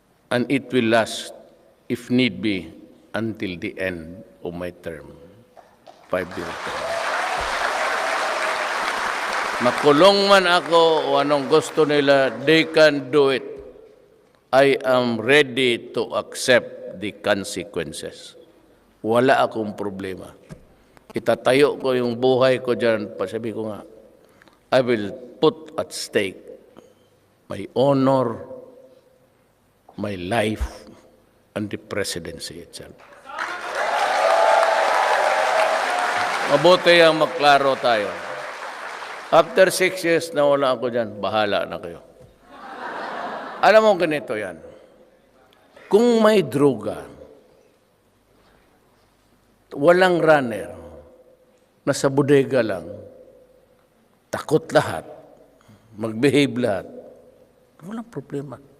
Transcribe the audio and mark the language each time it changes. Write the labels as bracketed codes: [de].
[en] And it will last, if need be, until the end of my term. 5-year term. [tl] Makulong man ako o anong gusto nila, [en] they can do it. I am ready to accept the consequences. [tl] Wala akong problema. Itatayo ko yung buhay ko dyan. Pasabi ko nga, [en] I will put at stake my honor, my life, and the presidency itself. [tl] Mabuti ang maklaro tayo. [en] After 6 years [tl] na wala ako dyan, bahala na kayo. Alam mo ganito yan. Kung may droga, walang runner, nasa bodega lang, takot lahat, mag-behave lahat, walang problema.